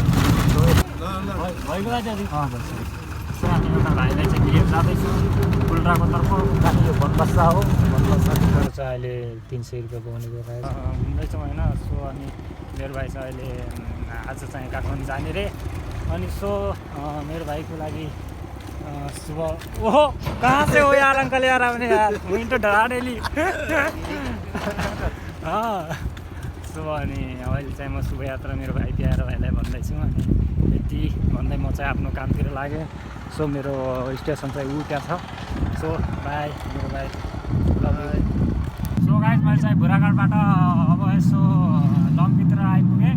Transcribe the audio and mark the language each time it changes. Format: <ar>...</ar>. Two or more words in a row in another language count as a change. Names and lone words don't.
<ne>भइगयो दाजु हामी एउटा भाइलाई चाहिँ लिएर जाँदैछु कुल्राको तर्फ। गाडी यो बनबस्सा हो। बनबस्सातिर चाहिँ अहिले 300 रुपियाँ पाउनेको गाइस घुम्दैछौँ होइन। सो अनि मेरो भाइ चाहिँ अहिले आज चाहिँ काठमाडौँ जाने रे। अनि सो मेरो भाइको लागि शुभ</ne> <hi>ओहो कहाँ से हो यार अंकल यार आपने यार मुझे तो डरा डेली</hi> <ne>सो अनि अहिले चाहिँ म शुभ यात्रा मेरो भाइ प्यारो भाइलाई भन्दैछु। अनि यति भन्दै म चाहिँ आफ्नो कामतिर लागेँ। सो मेरो स्टेसन चाहिँ उता छ। सो बाई मेरो भाइ</ne> <en>love you.</en> <ne>सो गाइस मैले चाहिँ बुढाघाटबाट अब यसो लङ्कीतिर आइपुगेँ।</ne>